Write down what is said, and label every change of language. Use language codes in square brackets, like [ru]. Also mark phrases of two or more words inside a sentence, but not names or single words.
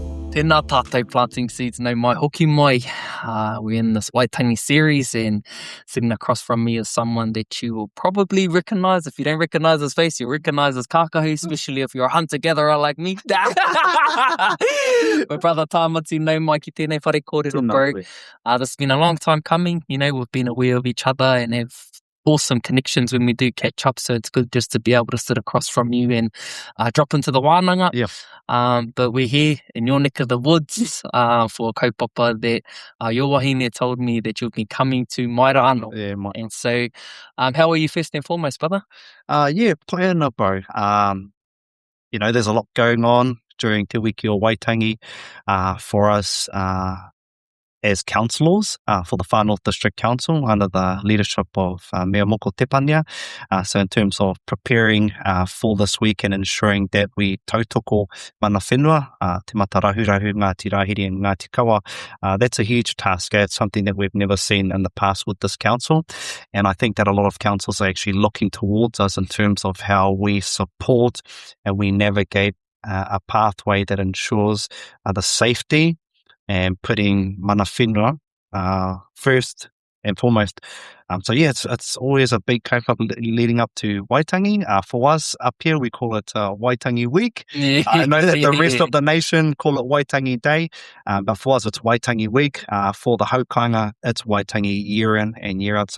[mi] Tēnā tātou [en] planting seeds, [mi] no mai hoki mai. [en] We're in this Waitangi series, and sitting across from me is someone that you will probably recognise. If you don't recognise his face, you'll recognise his kākahu, especially if you're a hunter-gatherer like me. My brother [mi] Tāmati, no mai ki tēnei whare kōrero, [en] bro. This has been a long time coming. You know, we've been aware of each other and have awesome connections when we do catch up, so it's good just to be able to sit across from you and drop into the wānanga. But we're here in your neck of the woods for Kaupapa that your wahine told me that you've been coming to Mairano. And so how are you first and foremost, brother? Paena, bro. You know, there's a lot going on during Te Wiki o Waitangi for us as councillors for the Far North District Council under the leadership of Mea Moko Tepania. So in terms of preparing for this week and ensuring that we [mi] tautoko mana whenua, [en] te mata rahurahu, Ngāti Rahiri and Ngāti Kawa, that's a huge task. It's something that we've never seen in the past with this council. And I think that a lot of councils are actually looking towards us in terms of how we support and we navigate a pathway that ensures the safety and putting [mi] mana whenua [en] first and foremost. It's always a big kaupapa leading up to Waitangi. For us up here, we call it Waitangi Week. I know that the rest of the nation call it Waitangi Day, but for us, it's Waitangi Week. For the haukainga, it's Waitangi year in and year out.